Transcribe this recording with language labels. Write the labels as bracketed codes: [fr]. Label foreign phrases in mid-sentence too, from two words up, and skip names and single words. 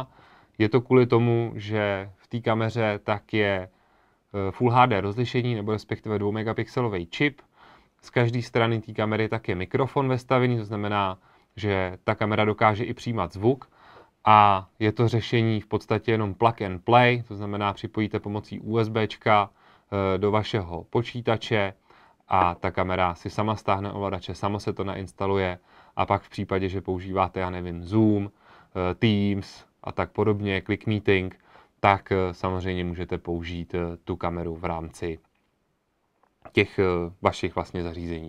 [cs] Je to kvůli tomu, že v té kameře tak je Full HD rozlišení, nebo respektive 2 megapixelový čip. Z každé strany té kamery tak je mikrofon vestavený, to znamená, že ta kamera dokáže i přijímat zvuk. A je to řešení v podstatě jenom [en] plug and play, [cs] to znamená, připojíte pomocí USBčka do vašeho počítače a ta kamera si sama stáhne ovladače, samo se to nainstaluje a pak v případě, že používáte, já nevím, Zoom, Teams a tak podobně, Click Meeting, tak samozřejmě můžete použít tu kameru v rámci těch vašich vlastně zařízení.